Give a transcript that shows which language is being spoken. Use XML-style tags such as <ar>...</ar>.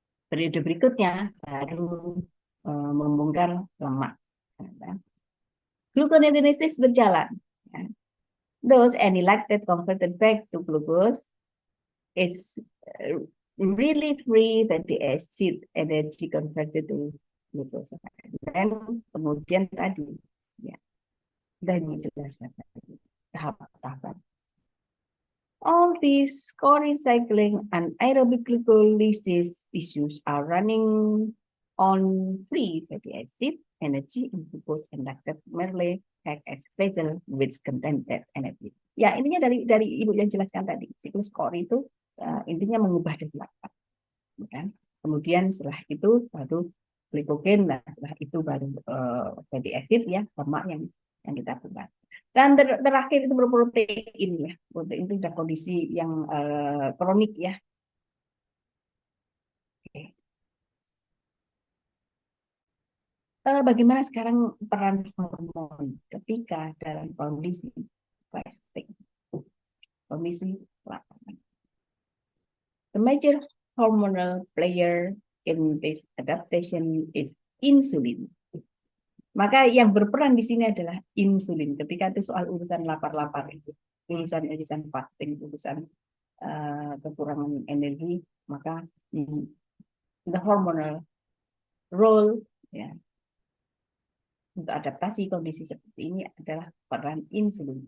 <id>Periode berikutnya baru membongkar lemak. Gluconeogenesis berjalan.</id> <en>Thus, any lactate converted back to glucose is really free fatty acid energy converted to glucose.</en> <id>Dan kemudian tadi, ya, dan dijelaskan tadi tahap-tahapan.</id> <en>All these co-recycling and aerobic glycolysis issues are running on free fatty acid energy in glucose and lactate merely act as vessel which contain that energy.</en> <id>Ya, intinya dari Ibu yang jelaskan tadi, siklus Cori itu intinya mengubah dari laktat, kan? Kemudian setelah itu baru glikogen, nah setelah itu baru fatty acid, ya, lemak yang kita buat. Dan terakhir itu berprotein, ya. Protein itu sudah kondisi yang kronik, ya. Oke. Bagaimana sekarang peran hormon ketika dalam kondisi fasting, kondisi lapangan?</id> <en>The major hormonal player in this adaptation is insulin.</en> <id>Maka yang berperan di sini adalah insulin. Ketika itu soal urusan lapar-lapar itu, urusan fasting, urusan kekurangan energi, maka</id> <en>the hormonal role,</en> <id>ya, untuk adaptasi kondisi seperti ini adalah peran insulin.</id>